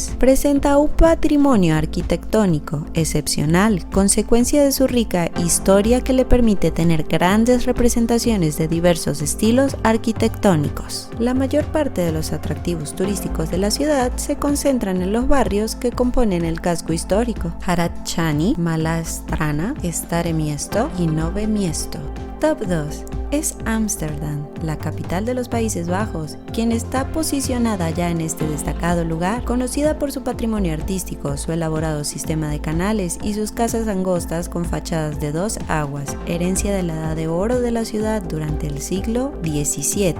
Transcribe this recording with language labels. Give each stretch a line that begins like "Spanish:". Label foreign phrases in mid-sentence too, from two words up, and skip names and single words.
Spanish: Presenta un patrimonio arquitectónico excepcional, consecuencia de su rica historia que le permite tener grandes representaciones de diversos estilos arquitectónicos. La mayor parte de los atractivos turísticos de la ciudad se concentran en los barrios que componen el casco histórico: Hradčany, Malá Strana, Staré Město y Nové Město. Top 2 es Ámsterdam, la capital de los Países Bajos, quien está posicionada ya en este destacado lugar, conocida por su patrimonio artístico, su elaborado sistema de canales y sus casas angostas con fachadas de 2 aguas, herencia de la Edad de Oro de la ciudad durante el siglo XVII.